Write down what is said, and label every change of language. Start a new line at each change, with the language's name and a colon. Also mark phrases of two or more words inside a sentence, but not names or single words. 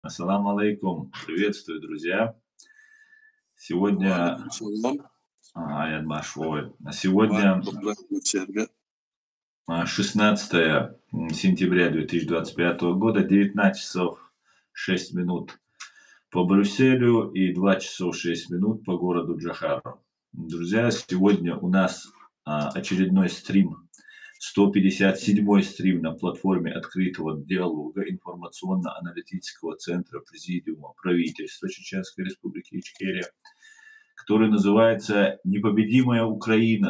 Arabic: السلام عليكم.
Russian: Приветствую, друзья. Сегодня
Arabic: وعليكم السلام
Russian: Аят Машвой.
Arabic: ورحمة
Russian: Сегодня
Arabic: الله وبركاته.
Russian: 16 сентября 2025 года, 19 часов 6 минут по Брюсселю и 2 часов 6 минут по городу Джахару. Друзья, сегодня у нас очередной стрим, 157-й стрим на платформе открытого диалога информационно-аналитического центра Президиума правительства Чеченской Республики Ичкерия, который называется «Непобедимая Украина.